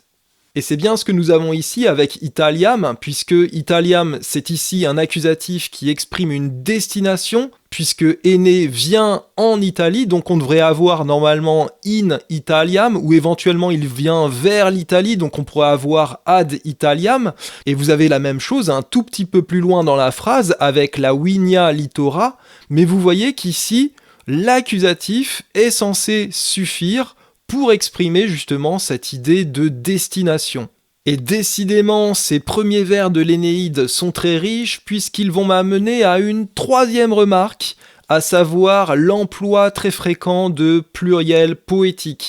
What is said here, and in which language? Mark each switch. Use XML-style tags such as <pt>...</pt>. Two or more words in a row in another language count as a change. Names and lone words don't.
<fr>Et c'est bien ce que nous avons ici avec Italiam, puisque Italiam, c'est ici un accusatif qui exprime une destination, puisque Énée vient en Italie, donc on devrait avoir normalement</fr> <la>in Italiam,</la> <fr>ou éventuellement il vient vers l'Italie, donc on pourrait avoir</fr> <la>ad Italiam,</la> <fr>et vous avez la même chose un tout petit peu plus loin dans la phrase avec</fr> <la>la Vinia Littora,</la> <fr>mais vous voyez qu'ici, l'accusatif est censé suffire pour exprimer justement cette idée de destination. Et décidément, ces premiers vers de l'Énéide sont très riches puisqu'ils vont m'amener à une troisième remarque, à savoir l'emploi très fréquent de pluriel poétique.</fr>